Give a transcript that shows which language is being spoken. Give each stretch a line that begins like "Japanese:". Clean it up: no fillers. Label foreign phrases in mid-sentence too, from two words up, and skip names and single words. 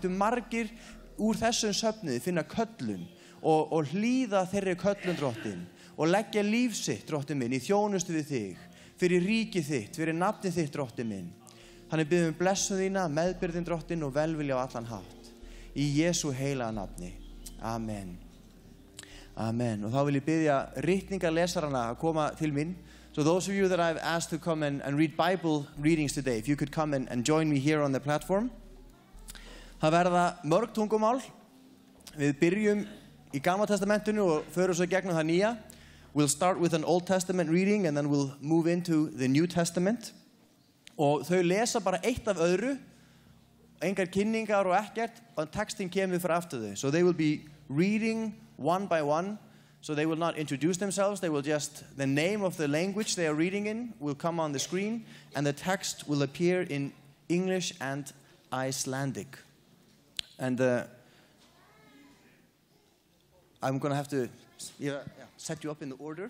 Icelandic: Mættum margir úr þessum söfnuði finna köllun og hlýða þeirri köllun, Drottinn, og leggja líf sitt, Drottinn minn, í þjónustu við þig, fyrir ríkið þitt, fyrir nafnið þitt, Drottinn minn. Þannig biðjum blessun þína, meðbyrðin, Drottinn, og velvilja á allan hátt. Í Jesú heilaga nafni. Amen. Amen. Og þá vil ég biðja ritningarlesarana að koma til mín.
English: So those of you that I've asked to come and read Bible readings today, if you could come and join me here on the platform.
Icelandic: Það verða mörg tungumál. Við byrjum í Gamla testamentinu og förum svo gegnum það nýja.
English: We'll start with an Old Testament reading and then we'll move into the New Testament.
Icelandic: Og þau lesa bara eitt af öðru, engar kynningar og ekkert, og textin kemur fyrir aftur þau.
English: So they will be reading one by one. So they will not introduce themselves, they will just, the name of the language they are reading in will come on the screen, and the text will appear in English and Icelandic. And I'm going to have to set you up in the order.